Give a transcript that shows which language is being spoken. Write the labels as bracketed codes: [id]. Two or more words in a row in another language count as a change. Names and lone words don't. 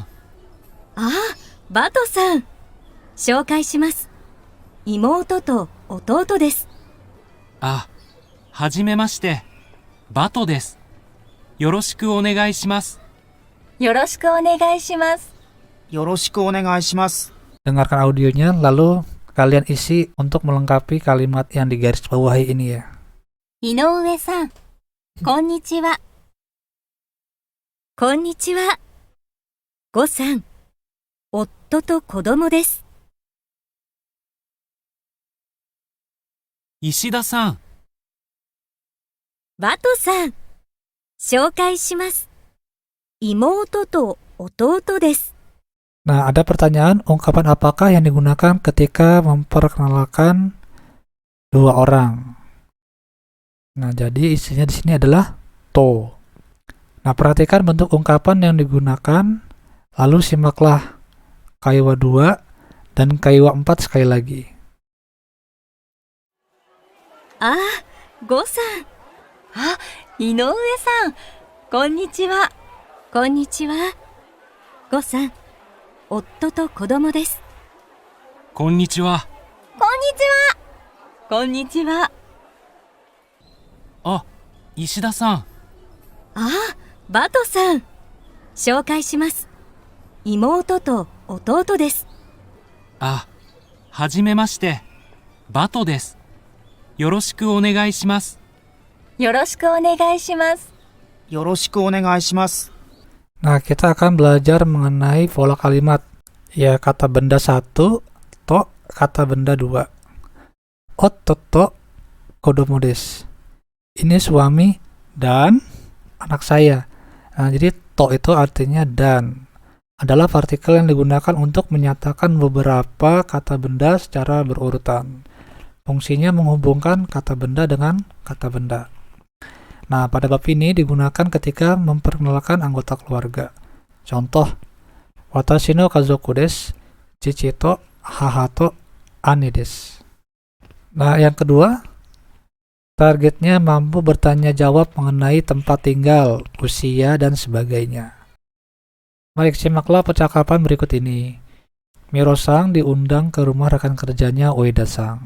[ja] ああ、バトさん。紹介します。妹と弟です。あ、はじめまして。バトです。よろしくお願いします。よろしくお願いします。よろしくお願いします。 [id] Dengarkan audionya, lalu kalian isi untuk melengkapi kalimat yang digaris bawahi ini ya. [ja] 井上さん、こんにちは。こんにちは。ごさん、夫と子供です。石田さん。バトさん、紹介します。妹と弟です。 [id] Nah, ada pertanyaan, ungkapan apakah yang digunakan ketika memperkenalkan dua orang? Nah, jadi isinya di sini adalah to. Nah, perhatikan bentuk ungkapan yang digunakan, lalu simaklah kaiwa 2 dan kaiwa 4 sekali lagi. [ja] ああ、ごさん。あ、井上さん。こんにちは。こんにちは。ごさん、夫と子供です。こんにちは。こんにちは。こんにちは。あ、石田さん。あ、バトさん。紹介します。妹と弟です。あ、はじめまして。バトです。よろしくお願いします。よろしくお願いします。よろしくお願いします。 [id] Nah, kita akan belajar mengenai pola kalimat. Ya, kata benda satu, to, kata benda dua. [ja] 夫と子供です. [id] Ini suami dan anak saya. Nah, jadi to itu artinya dan. Adalah partikel yang digunakan untuk menyatakan beberapa kata benda secara berurutan. Fungsinya menghubungkan kata benda dengan kata benda. Nah, pada bab ini digunakan ketika memperkenalkan anggota keluarga. Contoh, [ja] 私の家族です, 父と母と兄です. [id] Nah, yang kedua, targetnya mampu bertanya jawab mengenai tempat tinggal, usia, dan sebagainya. Baik, simaklah percakapan berikut ini. Miro-san diundang ke rumah rekan kerjanya Ueda-san.